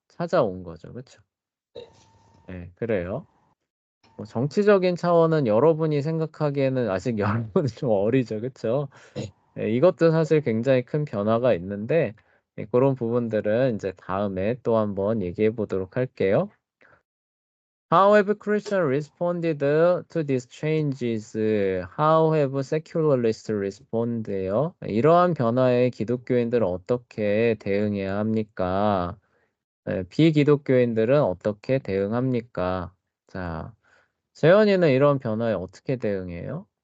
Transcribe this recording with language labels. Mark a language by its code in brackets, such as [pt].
[ko] 찾아온 거죠, 그쵸? 예, 그래요. 뭐 정치적인 차원은 여러분이 생각하기에는 아직 여러분은 좀 어리죠, 그쵸? 네. 예, 이것도 사실 굉장히 큰 변화가 있는데 예, 그런 부분들은 이제 다음에 또 한번 얘기해 보도록 할게요. [en] How have Christians responded to these changes? How have secularists responded요? [ko] 이러한 변화에 기독교인들은 어떻게 대응해야 합니까? 비기독교인들은 어떻게 대응합니까? 자, 재현이는 이런 변화에 어떻게 대응해요?